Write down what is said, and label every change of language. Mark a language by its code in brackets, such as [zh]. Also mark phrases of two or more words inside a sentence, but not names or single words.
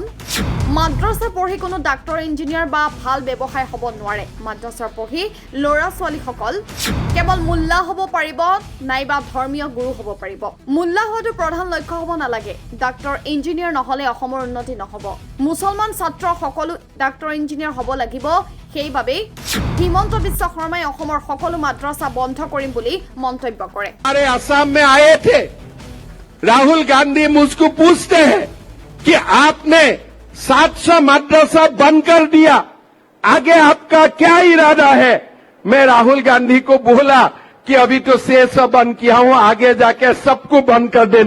[as] মাদ্ৰাছা পঢ়ি কোনো ডাক্তৰ ইঞ্জিনিয়াৰ বা ভাল ব্যৱসায় হ'ব নোৱাৰে মাদ্ৰাছা পঢ়ি ল'ৰা ছোৱালীসকল কেৱল মুল্লা হ'ব পাৰিব নাইবা ধৰ্মীয় গুৰু হ'ব পাৰিব মুল্লা হোৱাটো প্ৰধান লক্ষ্য হ'ব নালাগে ডাক্তৰ ইঞ্জিনিয়াৰ নহলে অসমৰ উন্নতি নহ'ব মুছলমান ছাত্ৰ সকলো ডাক্তৰ ইঞ্জিনিয়াৰ হ'ব লাগিব সেইবাবে হিমন্ত বিশ্ব শৰ্মাই অসমৰ সকলো মাদ্ৰাছা বন্ধ কৰিম বুলি মন্তব্য কৰে [hi] हमारे असम में आए थे राहुल गांधी मुझको पूछते हैं कि आपने 700 मदरसा बंद कर दिया आगे आपका क्या इरादा है मैं राहुल गांधी को बोला कि अभी तो 600 बंद किया हूं आगे जाके सबको बंद कर देने